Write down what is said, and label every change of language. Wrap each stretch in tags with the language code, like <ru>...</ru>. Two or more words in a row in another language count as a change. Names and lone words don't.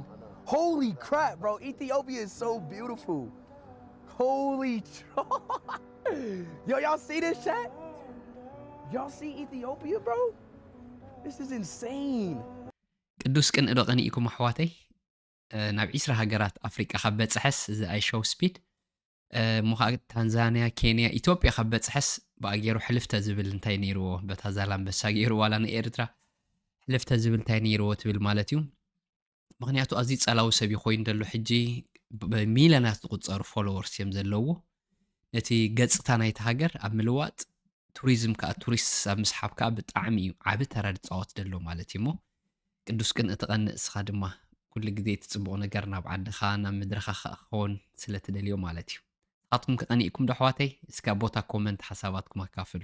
<en>Holy crap, bro. Ethiopia is so beautiful. Holy Yo, y'all see this chat? Y'all see Ethiopia, bro? This is insane.</en> <ti>ቅዱስ ቅንእዶ ቀኒኢኩም ኣሕዋተይ ናብ 20 ሃገራት ኣፍሪቃ ካብ በፅሐስ እዚ ኣይ ሾው ስፒድ ሙኻ ታንዛንያ ኬንያ ኢትዮጵያ ካብ በፅሐስ ብኣገይሩ ሕልፍተ ዝብል እንታይ ነይርዎ በታ ዛላንበሳ ገይሩ ዋላ ንኤርትራ ሕልፍተ ዝብል እንታይ ነይርዎ ትብል ማለት እዩ ምክንያቱ ኣዝዩ ፀላዊ ሰብ ኮይኑ ደሎ ሕጂ ብሚልዮናት ዝቁፀሩ ፎሎወርስ እዮም ዘለዎ ነቲ ገፅታ ናይቲ ሃገር ኣብ ምልዋጥ ቱሪዝም ከዓ ቱሪስት ኣብ ምስሓብ ከዓ ብጣዕሚ እዩ ዓብ ተራ ዝፃወት ደሎ ማለት እዩ ሞ ቅዱስ ቅንእ ተቐንእ እስኻ ድማ ኩሉ ግዜ ትፅቡቕ ነገር ናብ ዓድኻ ናብ ምድረኻ ክኸውን ስለትደልዮ ማለት እዩ ንስኻትኩም ከቐኒእኩም ዶ ኣሕዋተይ እስካ ቦታ ኮመንት ሓሳባትኩም ኣካፍሉ</ti>